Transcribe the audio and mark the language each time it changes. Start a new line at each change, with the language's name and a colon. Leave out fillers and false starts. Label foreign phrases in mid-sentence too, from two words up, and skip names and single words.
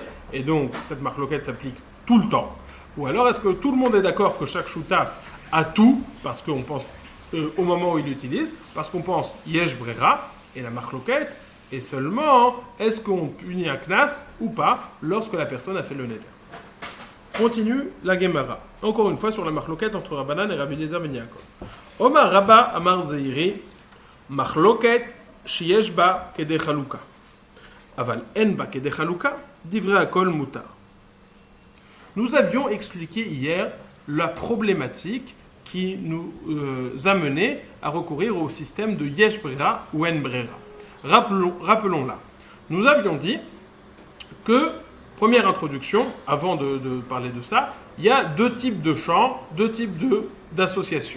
French: Et donc, cette marloquette s'applique tout le temps. Ou alors, est-ce que tout le monde est d'accord que chaque shutaf a tout, parce qu'on pense au moment où il l'utilise, parce qu'on pense
Hebrew: יש ברירה,
French: et la marloquette est seulement est-ce qu'on punit un knas ou pas lorsque la personne a fait le neder. Continue la Gemara. Encore une fois sur la marloquette entre Rabbanan et Rabbi Eliezer Ben Yaakov.
Hebrew: אמר רבה אמר זעירי מחלוקת שיש בה כדי חלוקה. אבל אין בה כדי חלוקה דברי הכל מותר.
French: Nous avions expliqué hier la problématique qui nous a mené à recourir au système de
Hebrew: יש ברירה
French: ou
Hebrew: אין ברירה.
French: Rappelons-la. Nous avions dit que première introduction, avant de parler de ça, il y a deux types de champs, deux types d'associations.